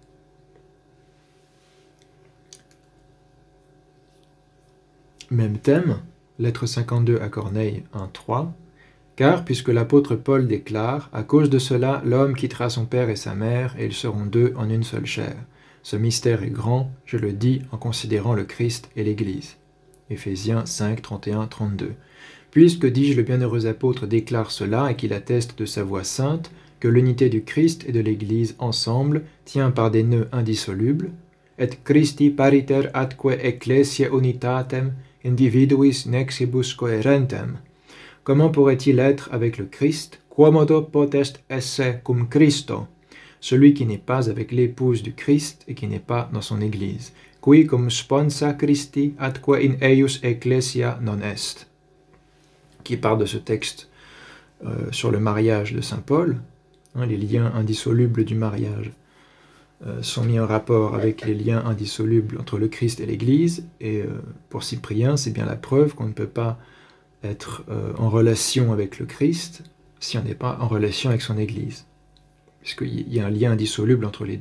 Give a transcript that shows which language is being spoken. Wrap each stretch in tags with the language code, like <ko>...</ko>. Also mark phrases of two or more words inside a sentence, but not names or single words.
<fr>Même thème, lettre 52 à Corneille 1.3, car puisque l'apôtre Paul déclare, à cause de cela, l'homme quittera son père et sa mère, et ils seront deux en une seule chair. Ce mystère est grand, je le dis en considérant le Christ et l'Église. Éphésiens 5, 31, 32. Puisque, dis-je, le bienheureux apôtre déclare cela et qu'il atteste de sa voix sainte, que l'unité du Christ et de l'Église ensemble tient par des nœuds indissolubles,</fr> <la>et Christi pariter atque ecclesia unitatem individuis nexibus coherentem.</la> <fr>Comment pourrait-il être avec le Christ?</fr> <la>Quomodo potest esse cum Christo?</la> <fr>Celui qui n'est pas avec l'épouse du Christ et qui n'est pas dans son Église.</fr> <la>Qui cum sponsa Christi atque in eius ecclesia non est.</la> <fr>Qui part de ce texte sur le mariage de saint Paul, les liens indissolubles du mariage sont mis en rapport avec les liens indissolubles entre le Christ et l'Église, et pour Cyprien, c'est bien la preuve qu'on ne peut pas être en relation avec le Christ si on n'est pas en relation avec son Église, puisqu'il y a un lien indissoluble entre les deux.</fr>